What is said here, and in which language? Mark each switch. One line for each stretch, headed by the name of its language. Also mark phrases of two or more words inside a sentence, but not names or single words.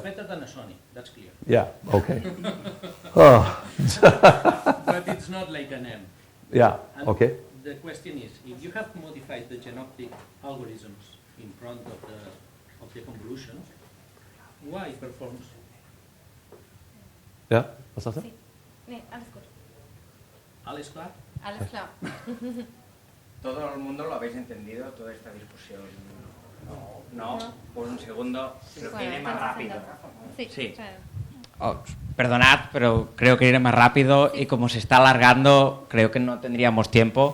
English: it's better than a Sony, that's clear. Yeah. Okay. Oh. But it's not like an M. Yeah. And Okay. the question is, if you have modified the genoptic algorithms in front of the convolution, why it performs?
German: Ja. Was sagst du? Sí. Nee, alles gut. Alles klar? Alles klar.
Spanish: ¿Todo el mundo lo habéis entendido, toda esta discusión? No, por un segundo, pero que iré más estamos rápido. haciendo- Sí, Sí. claro. Oh, perdonad, pero creo que iré más rápido y como se está alargando, creo que no tendríamos tiempo.